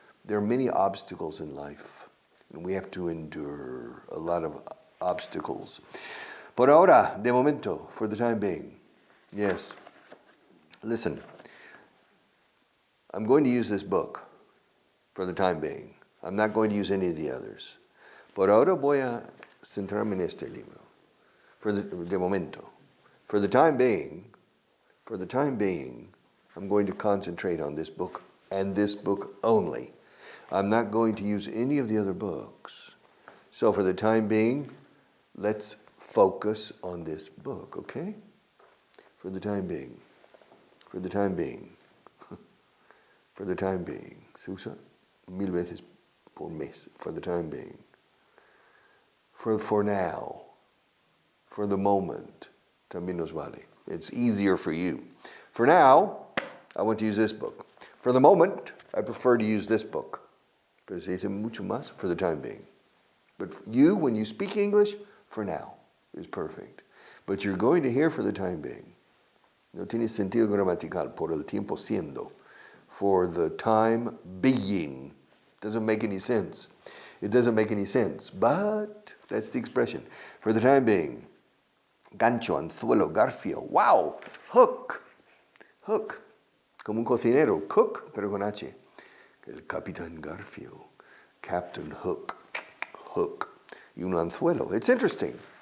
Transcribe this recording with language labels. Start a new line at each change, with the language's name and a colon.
English: There are many obstacles in life, and we have to endure a lot of obstacles.
Spanish: Por ahora, de momento,
English: for the time being. Yes. Listen, I'm going to use this book for the time being. I'm not going to use any of the others.
Spanish: Por ahora voy a centrarme en este libro. De momento.
English: For the time being, I'm going to concentrate on this book and this book only. I'm not going to use any of the other books. So for the time being, let's focus on this book, okay? For the time being. For the time being. For the time being.
Spanish: Se usa 1000 veces por mes.
English: For the time being. For now. For the moment.
Spanish: También nos vale.
English: It's easier for you. For now, I want to use this book. For the moment, I prefer to use this book.
Spanish: Pero se dice mucho más
English: for the time being. But you, when you speak English, for now is perfect. But you're going to hear for the time being.
Spanish: No tiene sentido gramatical, por el tiempo siendo.
English: For the time being. Doesn't make any sense. It doesn't make any sense, but that's the expression. For the time being.
Spanish: Gancho, anzuelo, garfio.
English: Wow! Hook. Hook.
Spanish: Como un cocinero.
English: Cook,
Spanish: pero con H. El Capitán Garfio.
English: Captain Hook. Hook.
Spanish: Y un anzuelo.
English: It's interesting.